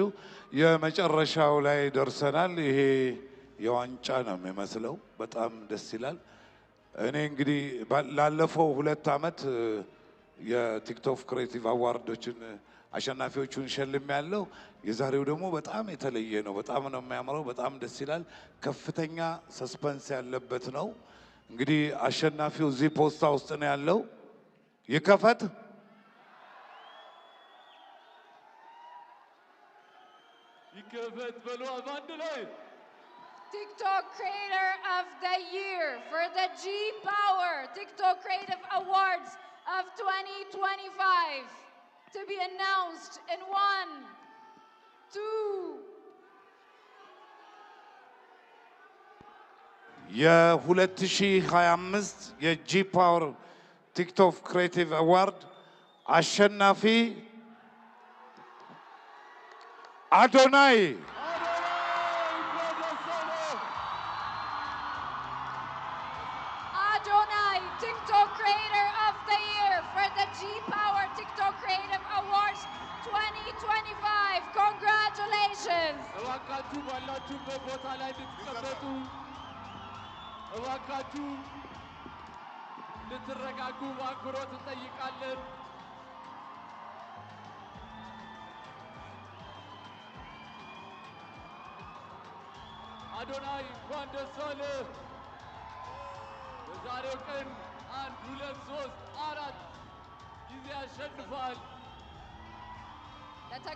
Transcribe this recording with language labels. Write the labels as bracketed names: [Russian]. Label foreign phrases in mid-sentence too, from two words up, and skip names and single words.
[Amharic] የመጨረሻው ላይ ደርሰናል። ይሄ የዋንጫ ነው የሚመስለው። በጣም ደስ ይላል። እኔ እንግዲህ ላለፈው 2 ዓመት የቲክቶክ ክሬቲቭ አዋርዶችን አሸናፊዎቹን ሸልም ያለው የዛሬው ደግሞ በጣም የተለየ ነው። በጣም ነው የሚያምረው። በጣም ደስ ይላል። ከፍተኛ ሰስፐንስ ያለበት ነው። እንግዲህ አሸናፊው እዚህ ፖስታ ውስጥ ነው ያለው። ይከፈት። ይከፈት በሉ አንድ ላይ [English] TikTok Creator of the Year for the G Power TikTok Creative Awards of 2025 to be announced in 1, 2. [Amharic] የ2025 የጂ ፓወር ቲክቶክ ክሬቲቭ አዋርድ አሸናፊ አዶናይ [English] TikTok Creator of the Year for the G Power TikTok Creative Awards 2025. Congratulations! [Amharic] እባካችሁ ባላችሁበት ቦታ ላይ እንድትቀመጡ፣ እባካችሁ እንድትረጋጉ በአክብሮት እንጠይቃለን። አዶናይ እንኳን ደስ አለህ። በዛሬው ቀን 1 2 3 4 ጊዜ አሸንፏል።